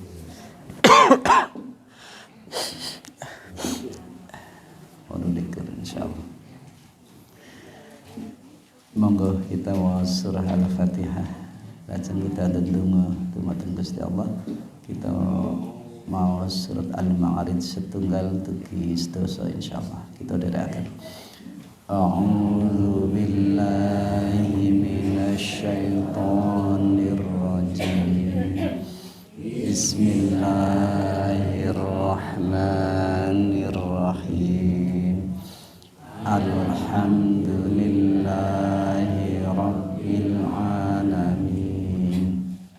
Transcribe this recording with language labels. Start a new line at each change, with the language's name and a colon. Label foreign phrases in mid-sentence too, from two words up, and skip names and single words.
Javanese: Insyaallah. Monggo kita waos surah Al-Fatihah. Lajeng kita ndedonga dumateng Gusti Allah. Kita maos surat Al-Ma'arij setunggal dugi sedasa insyaallah. Kita dherekaken.
Arabic: أعوذ بالله من الشيطان الرجيم. بسم الله الرحمن الرحيم. الحمد لله رب العالمين.